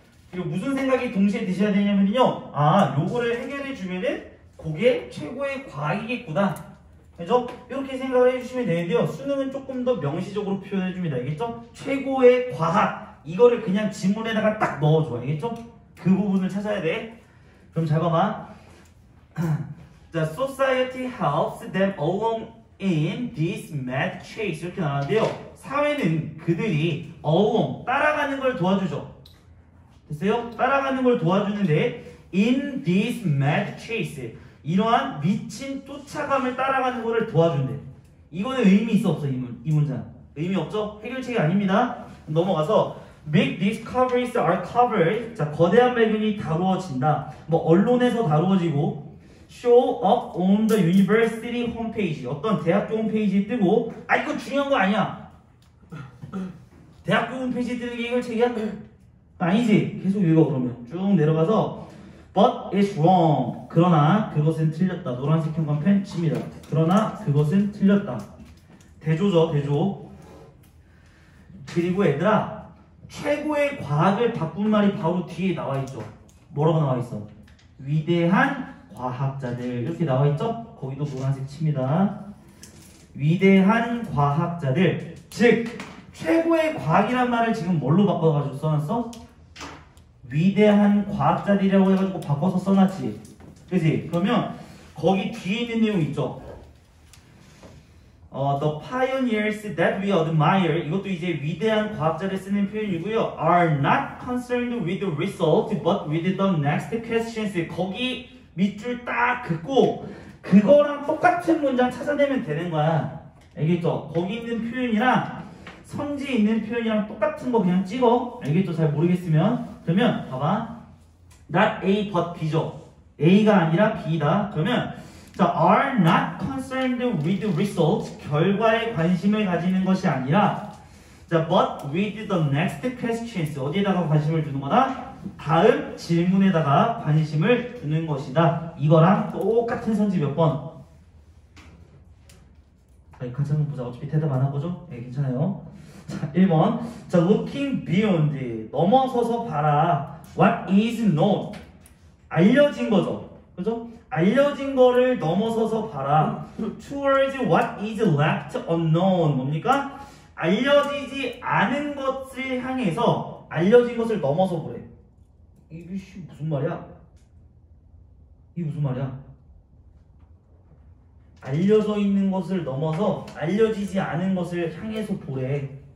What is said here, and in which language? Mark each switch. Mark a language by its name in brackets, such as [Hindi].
[Korean] 그리고 무슨 생각이 동시에 드셔야 되냐면요, 요거를 해결해 주면은 그게 최고의 과학이겠구나. 그죠? 이렇게 생각을 해주시면 되는데요. 수능은 조금 더 명시적으로 표현해 줍니다. 알겠죠? 최고의 과학. 이거를 그냥 지문에다가 딱 넣어줘. 알겠죠? 그 부분을 찾아야 돼. 그럼 잘 봐봐. [English] 자, society helps them along in this mad chase [Korean] 이렇게 나왔는데요. 사회는 그들이 along 따라가는 걸 도와주죠. 됐어요? 따라가는 걸 도와주는데 [English] in this mad chase [Korean] 이러한 미친 쫓아감을 따라가는 거를 도와준대. 이거는 의미 있어 없어? 이 문장 의미 없죠? 해결책이 아닙니다. 넘어가서 [English] big discoveries are covered. [Korean] 자, 거대한 발견이 다루어진다. 뭐 언론에서 다루어지고 [English] show up on the university homepage. [Korean] 어떤 대학교 홈페이지에 뜨고 이거 중요한 거 아니야. 대학교 홈페이지에 뜨는 게 해결책이야? 아니지. 계속 읽어. 그러면 쭉 내려가서 [English] but it's wrong. [Korean] 그러나 그것은 틀렸다. 노란색 형광펜 칩니다. 그러나 그것은 틀렸다. 대조죠. 대조. 그리고 얘들아, 최고의 과학을 바꾼 말이 바로 뒤에 나와 있죠. 뭐라고 나와 있어? 위대한 과학자들 이렇게 나와 있죠? 거기도 노란색 칩니다. 위대한 과학자들, 즉 최고의 과학이란 말을 지금 뭘로 바꿔가지고 써놨어? 위대한 과학자들이라고 해가지고 바꿔서 써놨지. 그지? 그러면 거기 뒤에 있는 내용 있죠? [English] The pioneers that we admire, [Korean] 이것도 이제 위대한 과학자를 쓰는 표현이고요. [English] Are not concerned with the result, but with the next questions. [Korean] 거기 밑줄 딱 긋고 그거랑 똑같은 문장 찾아내면 되는 거야. 알겠죠? 거기 있는 표현이랑 선지에 있는 표현이랑 똑같은 거 그냥 찍어. 알겠죠? 잘 모르겠으면. 그러면 봐봐. [English] Not A but B [Korean] 죠. A가 아니라 B다. 그러면 자, [English] are not concerned with the result, [Korean] 결과에 관심을 가지는 것이 아니라 자, [English] but with the next questions, [Korean] 어디에다가 관심을 두는 거다? 다음 질문에다가 관심을 두는 것이다. 이거랑 똑같은 선지 몇 번? 자, 같이 한번 보자. 어차피 대답 안 할 거죠? 네, 괜찮아요. 자, 1번. 자, [English] looking beyond, [Korean] 넘어서서 봐라. [English] What is known, [Korean] 알려진 거죠. 그죠? 알려진 거를 넘어서서 봐라. [English] Towards what is left unknown. [Korean] 뭡니까? 알려지지 않은 것을 향해서 알려진 것을 넘어서 보래. 이게 무슨 말이야? 이게 무슨 말이야? 알려져 있는 것을 넘어서 알려지지 않은 것을 향해서 보래.